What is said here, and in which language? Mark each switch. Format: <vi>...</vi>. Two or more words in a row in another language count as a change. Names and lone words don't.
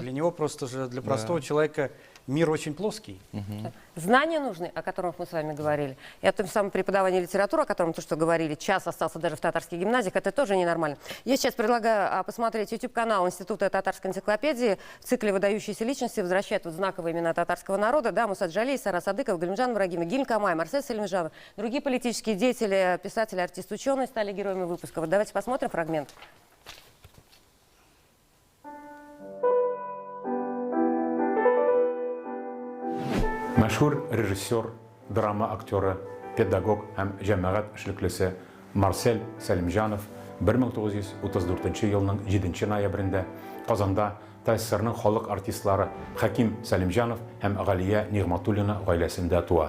<ru>Для него просто же, для простого человека мир очень плоский. Знания нужны, о которых мы с вами говорили. И о том самом преподавании литературы, о котором то, что говорили, час остался даже в татарских гимназиях, это тоже ненормально. Я сейчас предлагаю посмотреть YouTube-канал Института татарской энциклопедии в цикле «Выдающиеся личности» возвращают вот знаковые имена татарского народа. Да, Мусат Джалей, Сара Садыков, Галимжан Ибрагимов, Гиль Камай, Марсель Салимжанов. Другие политические деятели, писатели, артисты, ученые стали героями выпуска. Вот давайте посмотрим фрагмент.</ru> <tt>Мәшһүр режиссер, драма актеры, педагог һәм җәмәгать эшлеклесе Марсель Сәлимҗанов 1934 елның 7 ноябрендә Казанда ТССРның халык артистлары Хаким Сәлимҗанов һәм Галия Нигъматуллина гаиләсендә туа.</tt>